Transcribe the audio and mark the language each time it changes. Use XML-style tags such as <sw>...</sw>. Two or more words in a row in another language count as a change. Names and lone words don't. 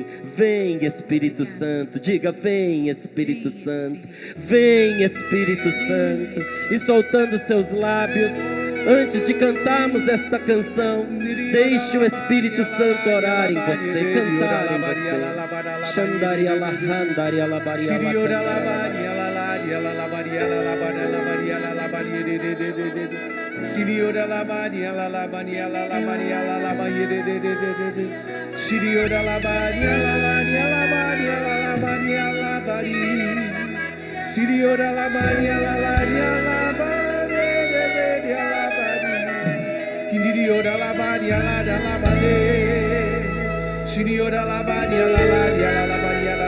<pt>Vem, Espírito Santo. Diga: vem, Espírito Santo. Vem, Espírito Santo. E soltando seus lábios, antes de cantarmos esta canção, deixe o Espírito Santo orar em você, cantar em você. Xandaria lahandaria labaria labaria. Siriora la Maria la la Maria la la Maria la la Maria de Siriora la Maria la Maria la Maria la la Maria la Maria Siriora la Maria la Maria la Maria la Maria Siriora la Maria la Maria Siriora la Maria la Maria la Maria</pt>